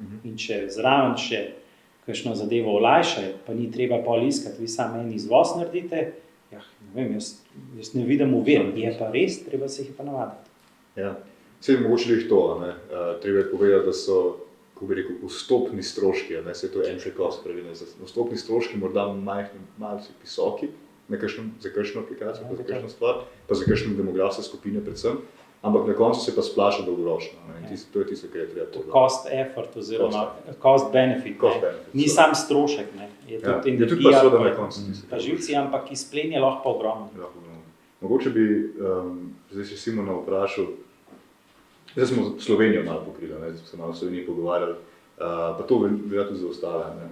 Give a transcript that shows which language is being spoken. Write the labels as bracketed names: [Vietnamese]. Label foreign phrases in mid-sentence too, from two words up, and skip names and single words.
[Slovenian] In če zraven še kakšno zadevo olajšajo, pa ni treba pol iskati, vi samo en izvoz naredite, ja, ne vem, jaz ne vidim ovir, je pa res, treba se jih pa navaditi. Ja, vse mogoče jih to, ne? Treba je povedati, da so, kako bi rekel, vstopni stroški, ne? Se to je [English] entry cost [Slovenian] pravilno, vstopni stroški morda malce visoki, za kakšno aplikacijo, pa za kakšno stvar, pa za kakšne demografske skupine predvsem, ampak na koncu se pa splača dolgoročno. To je tisto, kar je treba povedati. [English] Cost effort oziroma cost benefit. [Slovenian] Ni sam strošek, ne. Je tudi energija, pa živci, ampak izplen je lahko ogromno. Mogoče bi zdaj še Simona vprašal, zdaj smo Slovenijo malo pokrili, zdaj smo se malo v Sloveniji pogovarjali, pa to velja tudi za ostale.